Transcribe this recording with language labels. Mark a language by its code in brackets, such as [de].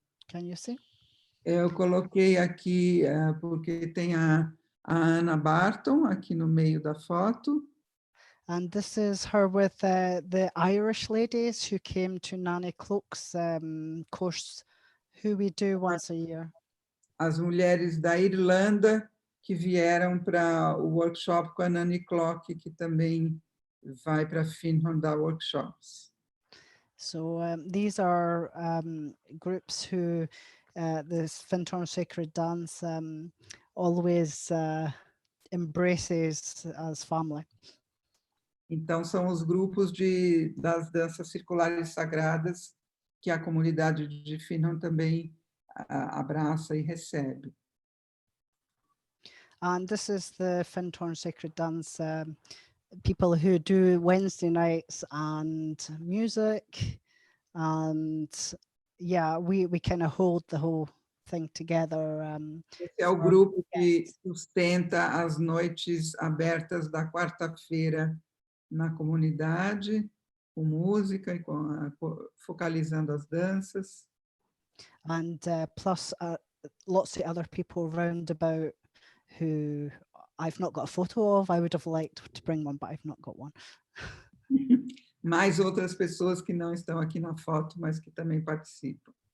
[en] Can you see? [pt] Eu coloquei aqui porque tem a Anna Barton aqui no meio da foto. [en] And this is her with the Irish ladies who came to Nanny Cloak's course, who we do once a year. [pt] As mulheres da Irlanda que vieram para o workshop com a Nanny Cloak, que também vai para Finland dar workshops. [en] So these are groups who this Fintorn Sacred Dance always embraces as family. [pt] Então, são os grupos das danças circulares sagradas que a comunidade de Finland também abraça e recebe. [en] And this is the Fintorn Sacred Dance people who do Wednesday nights and music, and yeah, we kind of hold the whole thing together. [pt] Esse é o grupo que sustenta as noites abertas da quarta-feira na comunidade, com música e focalizando as danças. [en] And plus lots of other people round about who I've not got a photo of. I would have liked to bring one, but I've not got one. [pt] Mais outras pessoas que não estão aqui na foto, mas que também participam.